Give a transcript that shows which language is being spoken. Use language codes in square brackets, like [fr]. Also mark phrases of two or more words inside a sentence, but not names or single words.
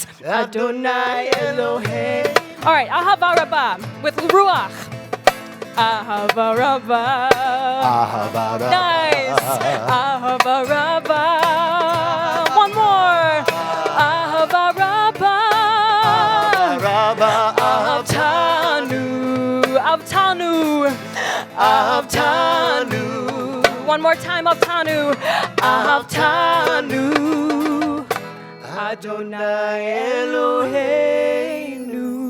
[he] אדוני אלוהינו. [en] All right, [he] אהבה רבה [en] with Ruach. [he] אהבה רבה. אהבה רבה. [en] Nice. [he] אהבה רבה. [en] One more. [he] אהבה רבה. בטחנו. בטחנו. [en] Avtanu. One more time. Avtanu. [he] Avtanu. אדוני אלוהינו.